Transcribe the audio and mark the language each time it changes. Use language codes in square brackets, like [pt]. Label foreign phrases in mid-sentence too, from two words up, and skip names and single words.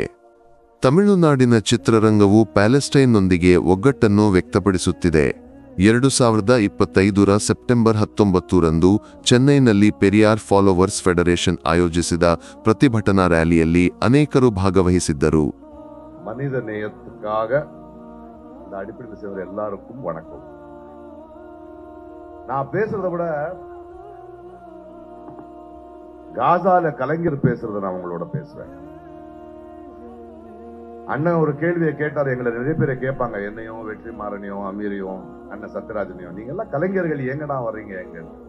[kn] ತಮಿಳುನಾಡಿನ ಚಿತ್ರರಂಗವು ಪ್ಯಾಲೆಸ್ಟೈನ್ನೊಂದಿಗೆ ಒಗ್ಗಟ್ಟನ್ನು ವ್ಯಕ್ತಪಡಿಸುತ್ತಿದೆ. 2025ರ ಸೆಪ್ಟೆಂಬರ್ 19ರಂದು ಚೆನ್ನೈನಲ್ಲಿ ಪೆರಿಯಾರ್ ಫಾಲೋವರ್ಸ್ ಫೆಡರೇಷನ್ ಆಯೋಜಿಸಿದ ಪ್ರತಿಭಟನಾ ರ್ಯಾಲಿಯಲ್ಲಿ ಅನೇಕರು ಭಾಗವಹಿಸಿದ್ದರು. [ta] மனித நேயத்துக்காக இந்த அடிப்படையில் செய்கிற எல்லாருக்கும் வணக்கம். நான் பேசுறதை விட காசால கலைஞர் பேசுறத நான் உங்களோட பேசுறேன். அண்ணன் ஒரு கேள்வியை கேட்டார், எங்களை நிறைய பேரை கேட்பாங்க, என்னையும் வெற்றிமாறனையும் அமீரையும் அண்ணன் சத்யராஜனையும், நீங்க எல்லாம் கலைஞர்கள் எங்கடா வர்றீங்க எங்க?